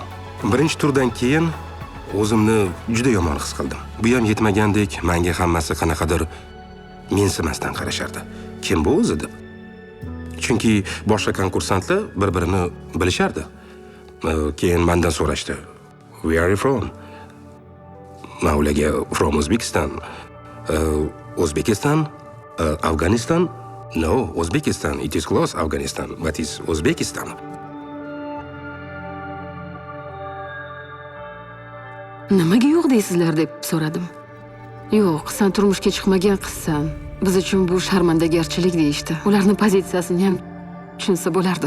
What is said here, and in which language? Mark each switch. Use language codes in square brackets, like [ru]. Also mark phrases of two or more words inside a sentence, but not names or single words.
[uz] Birinchi turdan keyin o'zimni juda yomon his qildim. Bu ham yetmagandek, menga hammasi qanaqadir mensimasdan qarashardi. Kim bu o'zi deb? Chunki boshqa konkursantlar bir-birini bilishardi. Keyin mendan so'rashdi. [en] Where are you from? [uz] Men ularga [en] from Uzbekistan. Uzbekistan? Afghanistan? No, Uzbekistan. It is close Afghanistan, but it's Uzbekistan. [uz] Nimaga yo'q deysizlar deb so'radim. Yo'q, sen turmushga chiqmagan qizsan. Biz uchun bu sharmandagarchilik deyishdi. Ularning pozitsiyasini ham tushunsa bo'lardi.